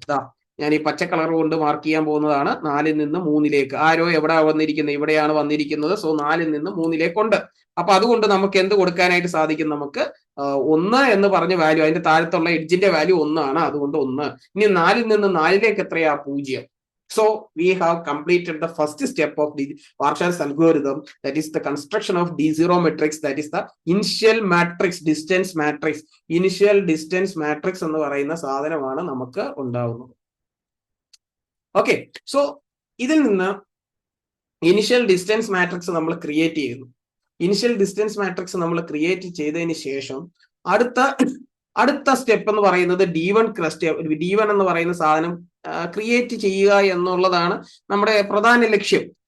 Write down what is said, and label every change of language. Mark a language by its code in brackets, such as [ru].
[ml] ദാ ഞാൻ ഈ പച്ച കളർ കൊണ്ട് മാർക്ക് ചെയ്യാൻ പോകുന്നതാണ്. 4 ൽ നിന്ന് 3 ആരോ എവിടെ വന്നിരിക്കുന്നത്? ഇവിടെയാണ് വന്നിരിക്കുന്നത്. സോ 4 ൽ നിന്ന് 3 ഉണ്ട്. അപ്പൊ അതുകൊണ്ട് നമുക്ക് എന്ത് കൊടുക്കാനായിട്ട് സാധിക്കും? നമുക്ക് 1 എന്ന് പറഞ്ഞ വാല്യൂ, അതിന്റെ താഴത്തുള്ള എഡ്ജിന്റെ വാല്യൂ 1 ആണ്. അതുകൊണ്ട് 1. ഇനി 4 ൽ നിന്ന് 4 എത്രയാ? 0. [en] So we have completed the first step of the Warshall's algorithm, that is the construction of D0 matrix, that is the initial matrix, distance matrix. [ml] Initial distance matrix എന്ന് പറയുന്ന സാധനമാണ് നമുക്ക് ഉണ്ടാവുന്നത്. ഓക്കെ, സോ ഇതിൽ നിന്ന് ഇനിഷ്യൽ ഡിസ്റ്റൻസ് മാട്രിക്സ് നമ്മൾ create ചെയ്യുന്നു. Initial distance matrix നമ്മൾ ക്രിയേറ്റ് ചെയ്തതിന് ശേഷം അടുത്ത സ്റ്റെപ്പ് എന്ന് പറയുന്നത് D1 എന്ന് പറയുന്ന സാധനം ക്രിയേറ്റ് ചെയ്യുക എന്നുള്ളതാണ് നമ്മുടെ പ്രധാന ലക്ഷ്യം.